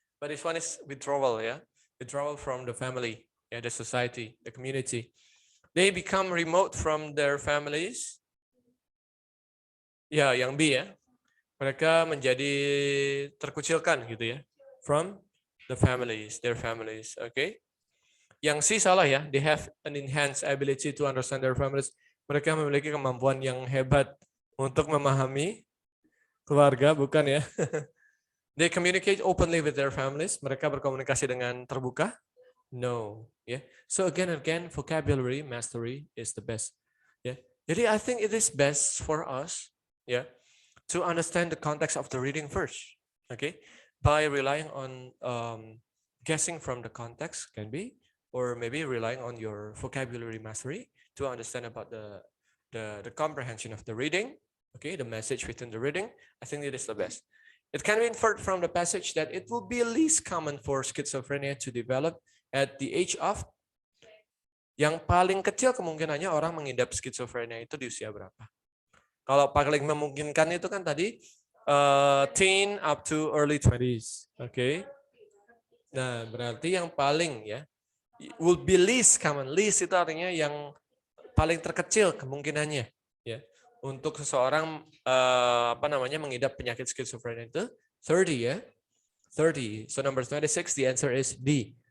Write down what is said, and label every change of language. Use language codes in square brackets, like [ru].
[en] But this one is withdrawal, ya. Withdrawal from the family, ya, the society, the community. They become remote from their families. [id] Ya, yang B, ya. Mereka menjadi terkucilkan gitu ya. [en] From the families, their families, okay? [id] Yang C salah ya, [en] they have an enhanced ability to understand their families. [id] Mereka memiliki kemampuan yang hebat untuk memahami keluarga, bukan ya? [en] They communicate openly with their families. [id] Mereka berkomunikasi dengan terbuka? [en] No, yeah. So again and again, vocabulary mastery is the best. Yeah. [id] Jadi [en] I think it is best for us, yeah, to understand the context of the reading first. Okay, by relying on guessing from the context can be, or maybe relying on your vocabulary mastery to understand about the comprehension of the reading. Okay, the message within the reading. I think it is the best. It can be inferred from the passage that it will be least common for schizophrenia to develop at the age of, [id] yang paling kecil kemungkinannya orang mengidap skizofrenia itu di usia berapa? Kalau paling memungkinkan itu kan tadi [en] teen up to early 20s. [id] Oke. Nah, berarti yang paling ya [en] will be least common. [id] Least itu artinya yang paling terkecil kemungkinannya ya untuk seseorang mengidap penyakit skizofrenia itu 30 ya. 30. [en] So number 26 the answer is D.